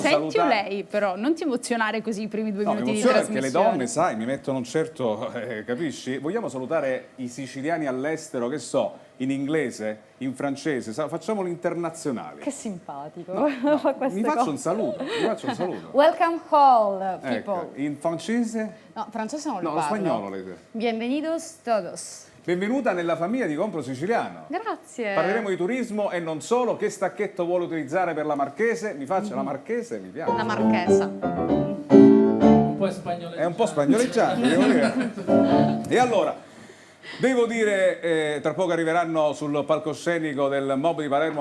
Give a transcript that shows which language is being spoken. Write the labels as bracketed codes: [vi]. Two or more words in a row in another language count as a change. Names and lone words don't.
[it] Senti o salutare... lei, però, non ti emozionare così i primi 2 No, mi minuti di emoziona perché le trasmissione. donne, sai, mi mettono un certo... capisci? Vogliamo salutare i siciliani all'estero, che so, in inglese, in francese, facciamo l'internazionale. Che simpatico. Mi Fa queste faccio cose. un saluto, [en] Welcome all, people. [it] Ecco, in francese? No, francese non lo No, lo parlo. spagnolo lei. [es] Bienvenidos todos. [it] Benvenuta nella famiglia di Compro Siciliano. Grazie. Parleremo di turismo e non solo. Che stacchetto vuole utilizzare per la Marchese? Mi faccia la Marchese, mi piace. La marchesa. Un po' spagnoleggiante. È un po' spagnoleggiante, devo dire. E allora, devo dire, tra poco arriveranno sul palcoscenico del Mob di Palermo.